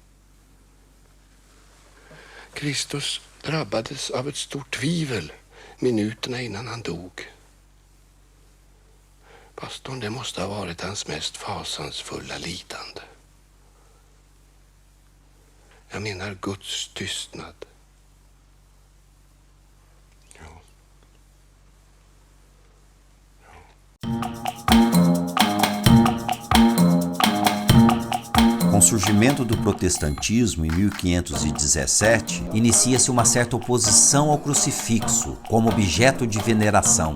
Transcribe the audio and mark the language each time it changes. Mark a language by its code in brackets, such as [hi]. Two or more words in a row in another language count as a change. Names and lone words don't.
[sv] Kristus drabbades av ett stort tvivel minuterna innan han dog. Pastorn, det måste ha varit hans mest fasansfulla lidande. Jag menar Guds tystnad. [pt] Com o surgimento do protestantismo em 1517, inicia-se uma certa oposição ao crucifixo como objeto de veneração.